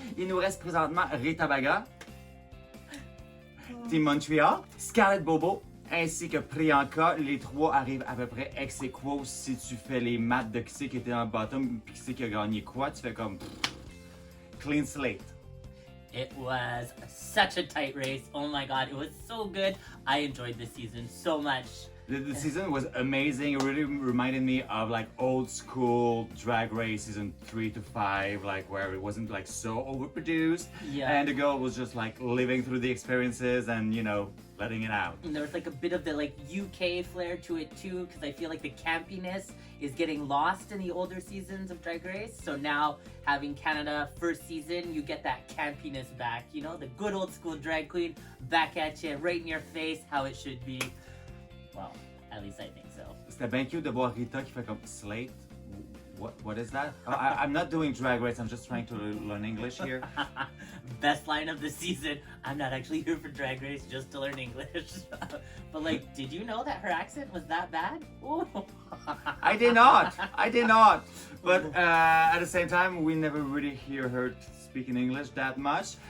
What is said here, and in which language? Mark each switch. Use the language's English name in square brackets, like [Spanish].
[French] Il nous reste présentement Ritabsgas, Team Montreal, scarlettebobo, ainsi que Prianka. Les trois arrivent à peu près ex aequo. Si tu fais les maths de qui c'est qui était dans le bottom puis qui c'est qui a gagné quoi, tu fais comme [English] clean slate. It was such a tight race. Oh my god, it was so good. I enjoyed this season so much. The season was amazing. It really reminded me of like old school Drag Race season 3 to 5, like where it wasn't like so overproduced. Yeah. And the girl was just like living through the experiences and, you know, letting it out. And there was like a bit of the like UK flair to it too, because I feel like the campiness is getting lost in the older seasons of Drag Race. So now having Canada first season, you get that campiness back. You know, the good old school drag queen back at you, right in your face, how it should be. Well, at least I think so. [French] C'était bien cute de voir Rita qui fait comme slate. [English] What is that? I'm not doing Drag Race. I'm just trying to learn English here. Best line of the season. I'm not actually here for Drag Race, just to learn English. But like, did you know that her accent was that bad? Ooh. I did not. But at the same time, we never really hear her speaking English that much.